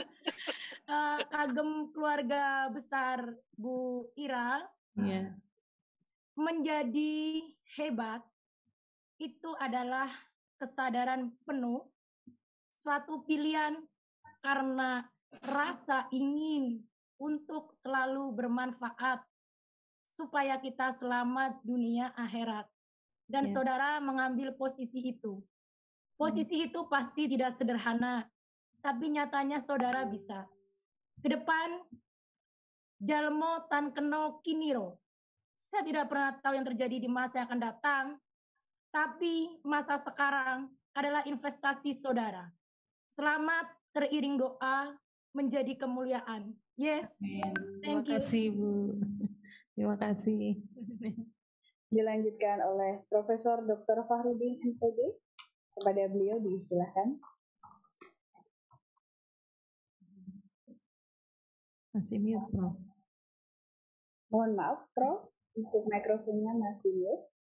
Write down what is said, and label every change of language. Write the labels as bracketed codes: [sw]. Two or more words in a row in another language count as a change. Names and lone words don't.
[id] Kagem keluarga besar Bu Ira menjadi hebat itu adalah kesadaran penuh, suatu pilihan karena rasa ingin untuk selalu bermanfaat supaya kita selamat dunia akhirat, dan saudara mengambil posisi itu. Posisi itu pasti tidak sederhana, tapi nyatanya saudara bisa. Ke depan, [jv] jalmo tan keno kiniro. [id] Saya tidak pernah tahu yang terjadi di masa yang akan datang, tapi masa sekarang adalah investasi saudara. Selamat teriring doa menjadi kemuliaan. [en] Yes, thank you. [id] Terima kasih Bu. Terima kasih. Dilanjutkan oleh Profesor Dr. Fahrudin MPD. Kepada beliau disilakan. Masih mute, Prof. Mohon maaf, Prof, untuk mikrofonnya masih mute.